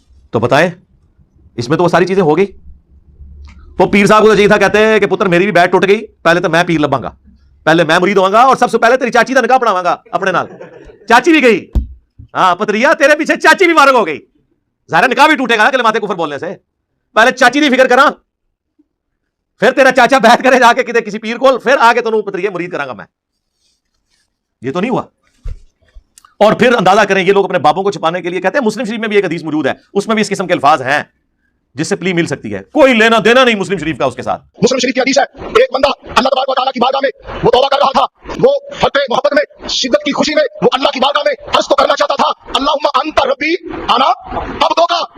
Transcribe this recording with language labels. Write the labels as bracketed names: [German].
[Urdu] تو بتائیں اس میں تو وہ ساری چیزیں ہو گئی. وہ پیر صاحب کو چاہیے تھا, کہتے ہیں کہ [Punjabi] پتر میری بھی بیعت ٹوٹ گئی, پہلے تو میں پیر لباں گا, [Urdu] پہلے میں مرید ہوں گا اور سب سے پہلے تیری چاچی کا نکاح پڑھاواں گا اپنے نال. چاچی بھی گئی, ہاں پتریا تیرے پیچھے چاچی بھی فارغ ہو گئی. ظاہر نکاح بھی ٹوٹے گا نا کلمات کفر بولنے سے. [Punjabi] پہلے چاچی دی فکر کراں, پھر تیرا چاچا بیعت کرے جا کے کسی پیر کو, پھر آگے تو پتریا مرید کراں گا میں. [Urdu] یہ تو نہیں ہوا. اور پھر اندازہ کریں یہ لوگ اپنے بابوں کو چھپانے کے لیے کہتے ہیں. مسلم شریف میں بھی ایک حدیث موجود ہے, اس میں بھی اس قسم کے الفاظ ہیں جس سے پلی مل سکتی ہے. کوئی لینا دینا نہیں مسلم شریف کا اس کے ساتھ. مسلم شریف کی حدیث ہے, ایک بندہ اللہ تبارک و تعالیٰ کی بارگاہ میں وہ توبہ کر رہا تھا. وہ فتح محبت میں, شدت کی خوشی میں وہ اللہ کی بارگاہ میں عرض تو کرنا چاہتا تھا, [Arabic] اللہم انت ربی انا عبدک.